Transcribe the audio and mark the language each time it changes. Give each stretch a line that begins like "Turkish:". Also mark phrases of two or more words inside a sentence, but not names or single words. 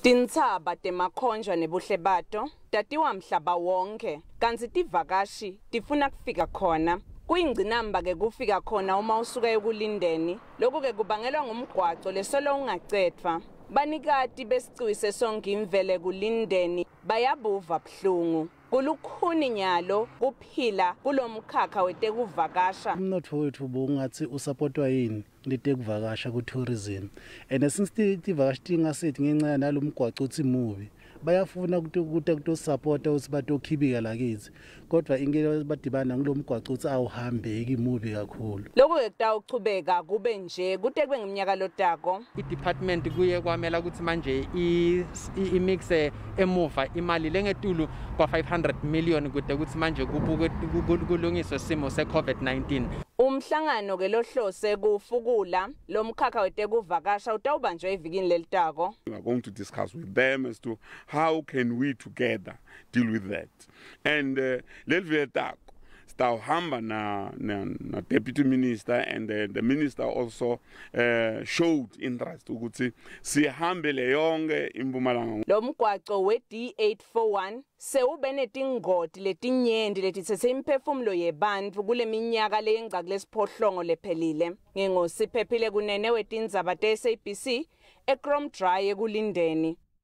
Swati: Tintsaba temakhonjwa nebuhle bato tatiwa mhlaba wonke kanti tivakashi tifuna kufika khona kuyingcinamba ke kufika khona uma usuka ekulindeni lokho ke kubangelwa ngumgwaqo lesolo ungacethwa banikati besicwise sonke imvele kulindeni bayabuva buhlungu kulukhuni nyalo kuphila kulomkhakha wetekuvakasha. Umnotho wethu bungathi usupportwa yini letekuvakasha ku-tourism
English: and since
Swati: tivakashi tingasethi ngenxa nalomgwaqo uthi mubi bayafuna kutosupport ukuthi batokhibika lakithi kodwa ingeke badibana ngilomgwaqo uthi awuhambeki mubi kakhulu. Lokho ke kutawuchubeka kube nje kute kube ngeminyaka lotako i-department kuye kwamela ukuthi manje imixe emuva imali lengetulu kwa 500 million kude ukuthi manje kulungiswe simo se-COVID-19. Umhlangano ke lohlose kufukula lomkhakha wetekuvakasha utawubanjwa evikini lelitako.
English: We are going to discuss with them as to how can we together deal with that. And
Swati: lelitako stawuhamba na
English: deputy minister and the minister also showed interest
Swati: ukuthi sihambele yonke iMpumalanga. Lo mgwaqo we-D841 sewube netingoti letinyenti letitsethe imphefumulo yebantfu kule minyaka leyengca kulesiphohlongo lephelile. Ngengosiphephile kunene wetindzaba te SABC eKrom Dry Ekulindeni.